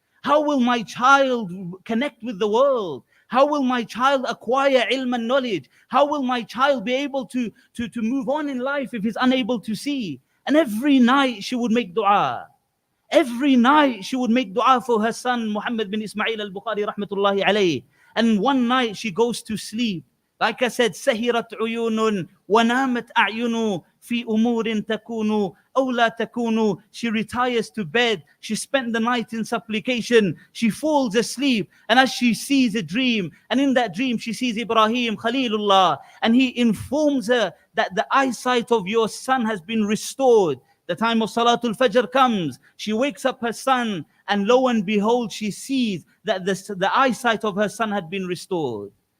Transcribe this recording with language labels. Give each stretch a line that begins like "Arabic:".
English: How will my child connect with the world? How will my child acquire ilm and knowledge? How will my child be able to move on in life if he's unable to see? And every night she would make dua. Every night she would make dua for her son, Muhammad bin Ismail al-Bukhari rahmatullahi alayhi. And one night she goes to sleep. Like I said,
Arabic: سهرت عيون ونامت أعين في أمور تكون أو لا تكون.
English: She retires to bed. She spent the night in supplication. She falls asleep. And as she sees a dream, and in that dream she sees Ibrahim Khalilullah, and he informs her that the eyesight of your son has been restored. The time of Salatul Fajr comes. She wakes up her son, and lo and behold, she sees that the eyesight of her son had been restored.